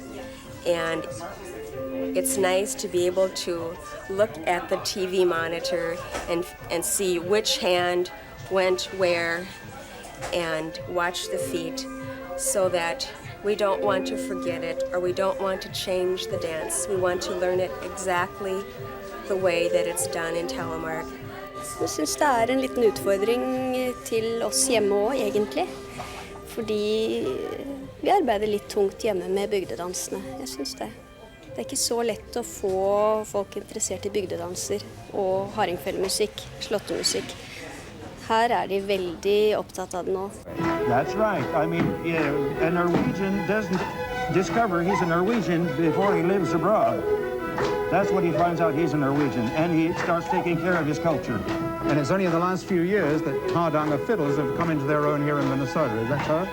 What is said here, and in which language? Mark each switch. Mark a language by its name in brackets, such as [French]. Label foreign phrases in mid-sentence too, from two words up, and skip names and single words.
[English] And it's nice to be able to look at the TV monitor and see which hand went where and watch the feet so that we don't want to forget it or we don't want to change the dance. We want to learn it exactly the way that it's done in Telemark. [Norwegian] Jeg synes det en liten utfordring til oss hjemme også, egentlig. Fordi vi arbeider litt tungt hjemme med bygdedansene. Jeg synes det. Det ikke så lett å få folk interessert i bygdedanser og hardingfelemusikk, slåttemusikk. Her de veldig opptatt av det nå. [English] That's right. I mean, a Norwegian doesn't discover he's a Norwegian before he lives abroad. That's when he finds out he's a Norwegian, and he starts taking care of his culture. And it's only in the last few years that Hardanger fiddles have come into their own here in Minnesota, is that so?